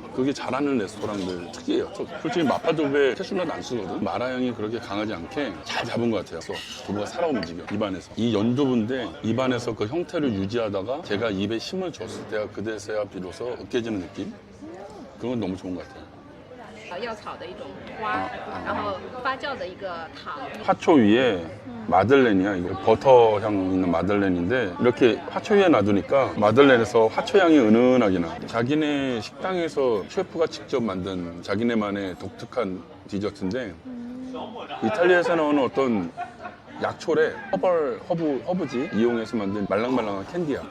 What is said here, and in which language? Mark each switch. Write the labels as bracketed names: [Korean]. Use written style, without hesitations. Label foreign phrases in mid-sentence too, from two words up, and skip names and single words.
[Korean] 그게 잘하는 레스토랑들 특이해요. 솔직히 마파두부에 캐슈넛 안 쓰거든. 마라향이 그렇게 강하지 않게 잘 잡은 것 같아요. 두부가 살아 움직여 입안에서. 이 연두부인데 입안에서 그 형태를 유지하다가 제가 입에 힘을 줬을 때가 그때서야 비로소 으깨지는 느낌. 그건 너무 좋은 것 같아요. [Chinese] 药草的一种花，然后发酵的一个糖。 [Korean] 화초 위에 마들렌이야. 이거 버터 향 있는 마들렌인데 이렇게 화초 위에 놔두니까 마들렌에서 화초 향이 은은하게 나. 자기네 식당에서 셰프가 직접 만든 자기네만의 독특한 디저트인데 이탈리아에서 나오는 어떤 약초래 허브지 이용해서 만든 말랑말랑한 캔디야.